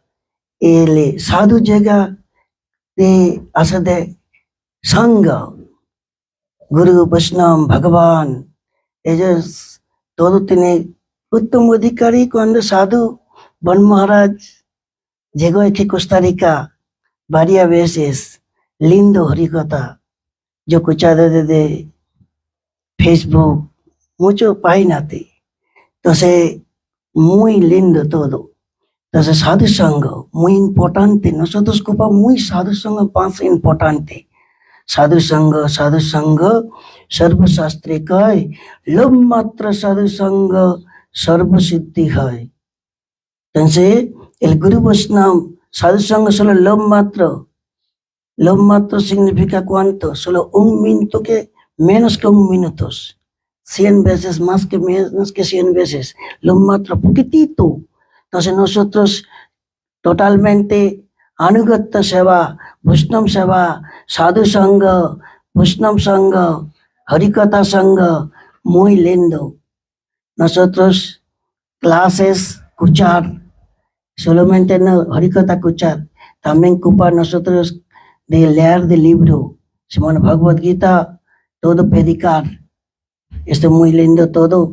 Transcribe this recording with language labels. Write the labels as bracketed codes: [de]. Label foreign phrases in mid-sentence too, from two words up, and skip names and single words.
[es] El sadhu llega de hacer de Sangha, Guru, Vaishnava, Bhagavan, ellos todo tiene Uttam Adhikari cuando sadhu, Van Maharaj llegó aquí a Costa Rica varias veces, lindo Hari-katha, yo escuchado desde Facebook, mucho páginas. Entonces, muy lindo todo. Entonces, sadhu sangha, muy importante. Nosotros ocupamos muy sadhu sangha, más importante. [hi] साधु संग, सर्व शास्त्र का लव मात्र साधु संग सर्व सिद्धि है. [es] Entonces, el Guru Vaishnava, sadhu sangha solo [sa] लव मात्र. लव मात्र [es] significa cuánto? Solo un minuto que menos que un minuto. 100 veces más que menos que 100 veces. [sa] लव मात्र, [es] poquitito. Entonces nosotros totalmente Anugatta Seva, Vaishnava Seva, Sadhu Sangha, Vaishnava Sangha, Hari-katha Sangha, muy lindo. Nosotros clases, escuchar, solamente no Hari-katha escuchar, también ocupar nosotros de leer del libro, Srimad Bhagavad Gita, todo predicar. Esto es muy lindo todo.